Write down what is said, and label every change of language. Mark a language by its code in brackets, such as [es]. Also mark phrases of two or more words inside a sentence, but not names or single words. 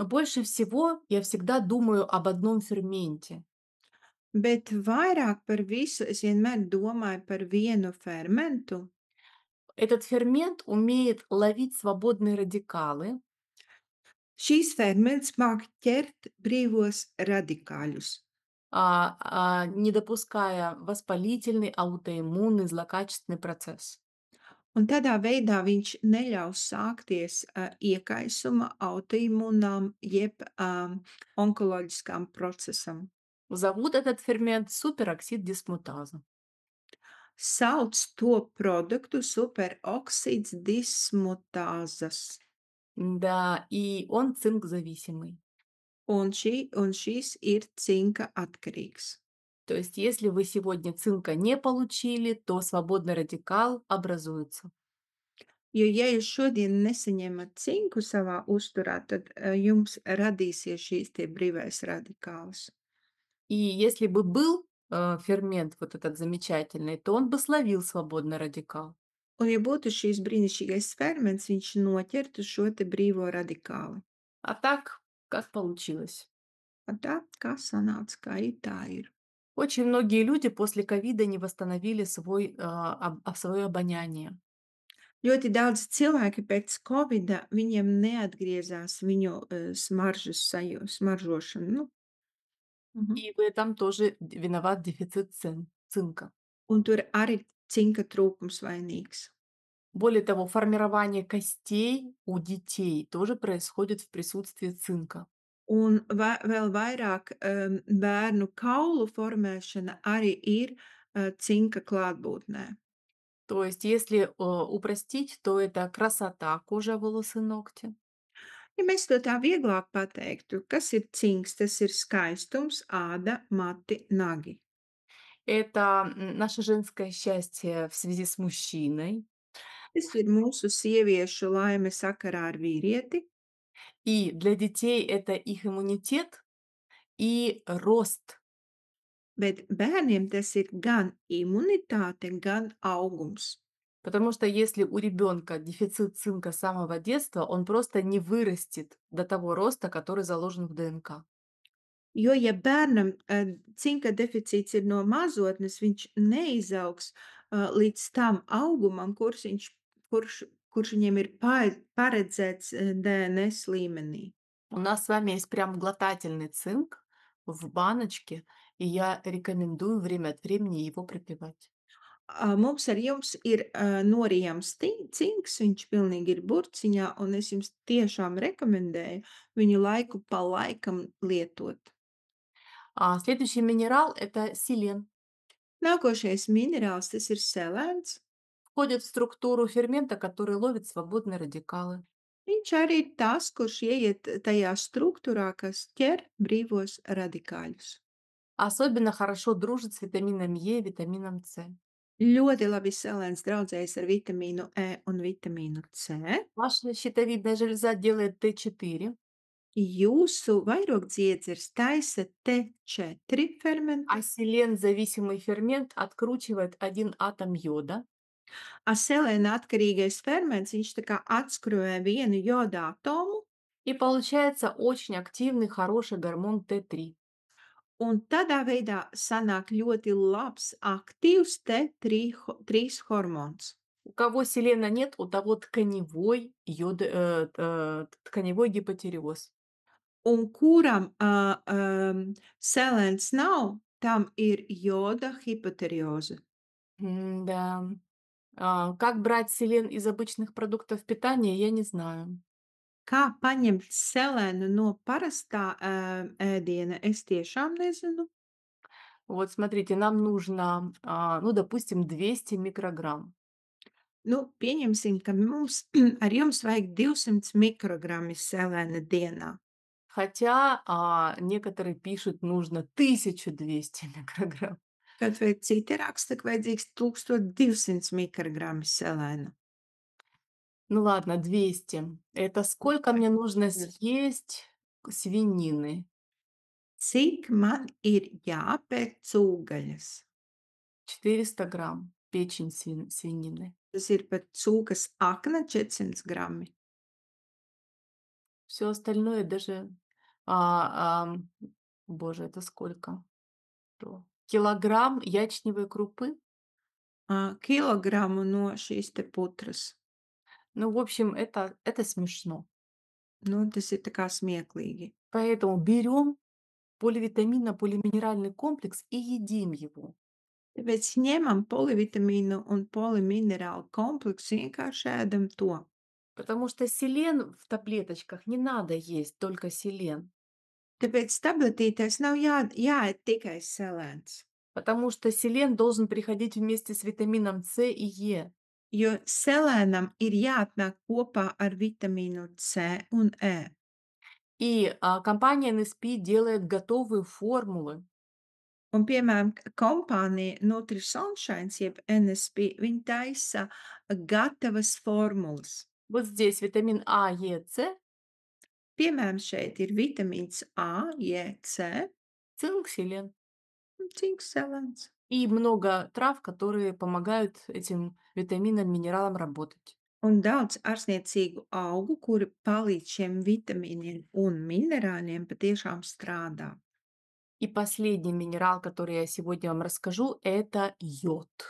[ru] Больше всего я всегда думаю об одном ферменте. [lv] Bet vairāk par visu es vienmēr domāju par vienu fermentu. [ru] Этот фермент умеет ловить свободные радикалы, [lv] Šīs ferments māk ķert brīvos radikāļus [ru] не допуская воспалительный, аутоиммунный, злокачественный процесс. [lv] un tādā veidā viņš neļaus sākties, iekaisuma autoimūnām jeb, onkoloģiskām procesam. [ru] Зовут этот фермент супероксид дисмутаза. [lv] Sauc to produktu superoksids dismutāzas, [ru] Да, и он цинк-зависимый. [lv] un šis ir cinka atkarīgs. [ru] То есть, если вы сегодня цинка не получили, то свободный радикал образуется. [lv] Jo, ja jūs šodien nesaņemat cinku savā uzturā, tad, jums radīsies šīs tie brīvais radikāls. [ru] И если бы был фермент вот этот замечательный, то он бы словил свободный радикал. [lv] Un, ja būtu šīs brīnišķīgais ferments, viņš noķertu šo te brīvo radikāli. [ru] А так, как получилось? [lv] Un tā, kā sanāca, kā ir, tā ir. [ru] Очень многие люди после ковида не восстановили свое обоняние. [lv] Ļoti daudz cilvēki pēc covida, viņiem neatgriezās viņu, smaržas smaržošana, nu, mhm. [ru] И в этом тоже виноват дефицит цинка. [lv] Un tur arī cinka trūkums vainīgs. [ru] Более того, формирование костей у детей тоже происходит в присутствии цинка. [lv] Un vēl vairāk, bērnu kaulu formēšana arī ir, cinka klātbūtnē. [ru] То есть, если упростить, то это красота, кожа, волосы, ногти. [lv] Ja mēs to tā vieglāk pateiktu, kas ir cinks? Tas ir skaistums, āda, mati, nagi. [ru] Это наше женское счастье в связи с мужчиной. [lv] Tas ir mūsu sieviešu laime sakarā ar vīrieti, [ru] И для детей это их иммунитет и рост. [lv] bet bērniem tas ir gan imunitāte, gan augums. [ru] Потому что если у ребенка дефицит цинка с самого детства, он просто не вырастет до того роста, который заложен в ДНК. [lv] Jo, ja bērnam, cinka deficīts ir no mazotnes, viņš neizaugs, līdz tam augumam, kurš kurš viņiem ir paredzēts, DNS līmenī. [ru] У нас с вами есть прям глотательный цинк в баночке, и я рекомендую время от времени его пропивать. [lv] Mums ar jums ir, norijams cinks, viņš pilnīgi ir burciņā, un es jums tiešām rekomendēju viņu laiku pa laikam lietot. [ru] Следующий минерал– это селен. [lv] Nākošais minerāls, tas ir selēns. [ru] Входит в структуру фермента, который ловит свободные радикалы. [lv] Viņš arī ir tas, kurš ieiet tajā struktūrā, kas ķer brīvos radikāļus. [ru] Особенно хорошо дружит с витамином Е и витамином С. [lv] Ļoti labi selēns draudzējas ar vitamīnu E un vitamīnu C. [ru] Ваша щитовидная железа делает Т4, [lv] Jūsu vairogdziedzers taisa T4 [ru] а [lv] fermentu, [ru] селен-зависимый фермент откручивает один атом йода. [lv] selēna atkarīgais ferments, viņš tā kā atskrūvē vienu joda atomu, [ru] И получается очень активный, хороший гормон Т3. [lv] un tādā veidā sanāk ļoti labs, aktīvs T3 hormons. [ru] У кого селена нет, у того тканевой гипотиреоз. [lv] Un kuram, selēns nav, tam ir joda hipotirioze. [ru] Да. Как брать селен из обычных продуктов питания, я не знаю. [lv] Kā paņemt selēnu no parastā, ēdiena, es tiešām nezinu. [ru] Вот смотрите, нам нужно, ну, допустим, 200 микрограмм. [lv] Nu, pieņemsim, ka mums ar jums vajag 200 mikrogrammi selēna dienā. [ru] Хотя некоторые пишут, нужно 1200 микрограмм. [lv] Kaut vai citi raksta, ka vajadzīgs 1200 mikrogrammi selēna. [ru] Ну ладно, 200. Это сколько мне нужно съесть свинины? [lv] Cik man ir jāpērk cūgaļas? [ru] 400 грамм печень свинины. [lv] Tas ir pat cūkas akna 400 grammi. [ru] Все остальное даже, ам, боже, это сколько? Килограмм ячневой крупы. [lv] Kilogramu no šīs te putras. [ru] Ну, в общем, это смешно. [lv] Nu, tas ir tā kā smieklīgi. [ru] Поэтому берем поливитаминно-полиминеральный комплекс и едим его. [lv] Tāpēc ņemam polivitamīnu un poliminerālu kompleksu, vienkārši ēdam to. [ru] Потому что селен в таблеточках не надо есть, только селен. [lv] Tāpēc tabletītēs nav jāēd tikai selēns, [ru] Потому что селен должен приходить вместе с витамином С и Е. [lv] jo selēnam ir jāatnāk kopā ar vitamīnu C un E. [ru] И компания NSP делает готовые формулы. [lv] Un, piemēram, kompānija Nutrisunshines jeb NSP, viņi taisa gatavas formulas. [ru] Вот здесь витамин А, Е, С, [lv] Piemēram, šeit ir vitamīns A, J, C [ru] цинк, селен. [lv] un cinks selēns. [ru] И много трав, которые помогают этим витаминам, минералам работать. [lv] Un daudz ārstniecīgu augu, kuri palīdz šiem vitamīniem un minerāļiem patiešām strādā. [ru] И последний минерал, который я сегодня вам расскажу, это йод.